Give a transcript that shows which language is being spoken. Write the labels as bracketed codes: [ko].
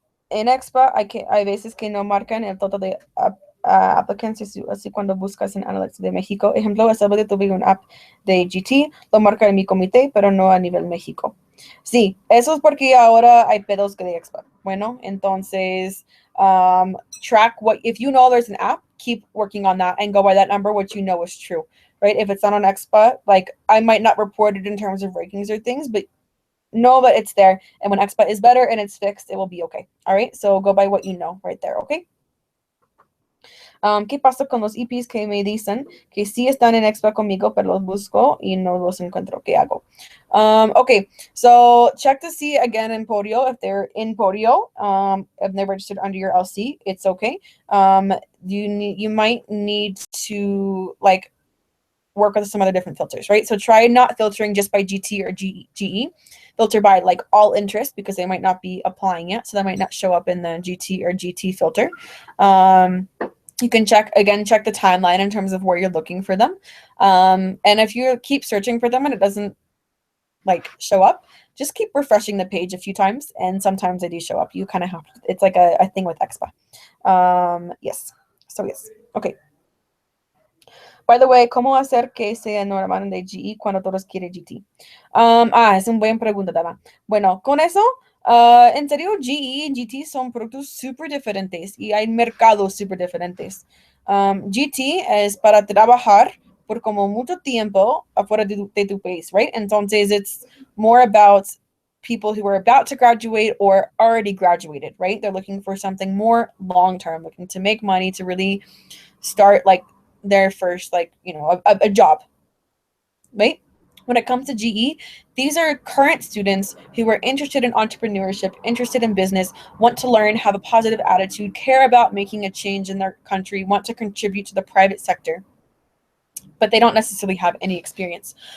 [es] En Expa hay veces que no marcan el total de applicants, así cuando buscas en Analytics de México. Ejemplo, esta vez tuve un app de GT, lo marca en mi comité, pero no a nivel México. Sí, eso es porque ahora hay pedos que de Expa. Bueno, entonces, [en] track if you know there's an app, keep working on that and go by that number, which you know is true, right? If it's not on Expa, like I might not report it in terms of rankings or things, but know that it's there. And when Expa is better and it's fixed, it will be okay. All right, so go by what you know right there, okay? ¿Qué pasa con los EPs que me dicen que sí están en Expa conmigo, pero los busco y no los encuentro? ¿Qué hago? Okay, so check to see again in Podio if they're in Podio. If they're registered under your LC, it's okay. You might need to like work with some other different filters, right? So try not filtering just by GT or GE. Filter by like all interest because they might not be applying yet, so that might not show up in the GT or GT filter. You can check the timeline in terms of where you're looking for them. And if you keep searching for them and it doesn't like show up, just keep refreshing the page a few times, and sometimes they do show up. You kind of have to, it's like a thing with Expa. Yes. So yes. Okay. By the way, [es] ¿cómo hacer que se enamoren de GE cuando todos quieren GT? Es una buena pregunta, Dama. Bueno, con eso, en serio, GE y GT son productos súper diferentes y hay mercados súper diferentes. GT es para trabajar por como mucho tiempo afuera de tu país, [en] right? [es] Entonces, [en] it's more about people who are about to graduate or already graduated, right? They're looking for something more long-term, looking to make money, to really start like their first, like, you know, a job, right? When it comes to GE, these are current students who are interested in entrepreneurship, interested in business, want to learn, have a positive attitude, care about making a change in their country, want to contribute to the private sector, but they don't necessarily have any experience.